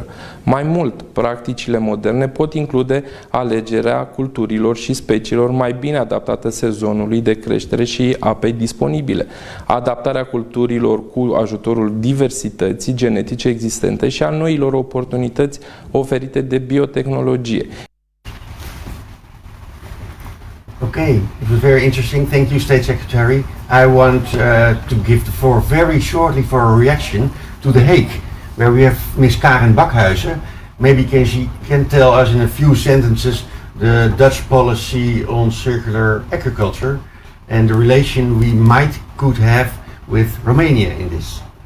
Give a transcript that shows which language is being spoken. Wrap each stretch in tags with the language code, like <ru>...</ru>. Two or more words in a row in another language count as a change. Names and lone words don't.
<ro>Mai mult, practicile moderne pot include alegerea culturilor și speciilor mai bine adaptate sezonului de creștere și apei disponibile, adaptarea culturilor cu ajutorul diversității genetice existente și a noilor oportunități oferite de biotehnologie.</ro> <en>Okay, it was very interesting. Thank you, State Secretary. I want to give the floor very shortly for a reaction to The Hague, where we have Ms. Karen Bakhuizen. Maybe she can tell us in a few sentences the Dutch policy on circular agriculture and the relation we could have with Romania in this.</en>